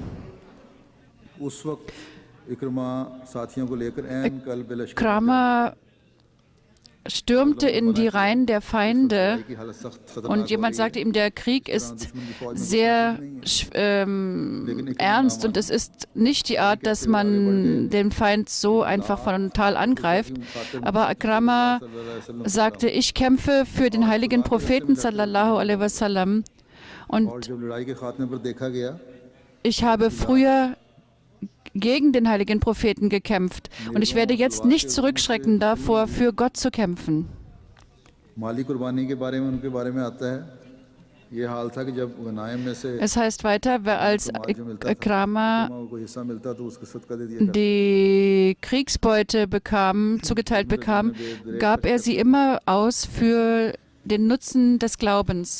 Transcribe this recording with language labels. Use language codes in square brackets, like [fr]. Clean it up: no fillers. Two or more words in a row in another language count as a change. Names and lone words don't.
[de] Ikrama stürmte in die Reihen der Feinde und jemand sagte ihm, der Krieg ist sehr ernst und es ist nicht die Art, dass man den Feind so einfach frontal angreift. Aber Ikrama sagte, ich kämpfe für den heiligen Propheten [ar] صلى الله عليه وسلم [de] und ich habe früher gegen den heiligen Propheten gekämpft und ich werde jetzt nicht zurückschrecken davor, für Gott zu kämpfen. Es heißt weiter, als Ikrama die Kriegsbeute zugeteilt bekam, gab er sie immer aus für den Nutzen des Glaubens.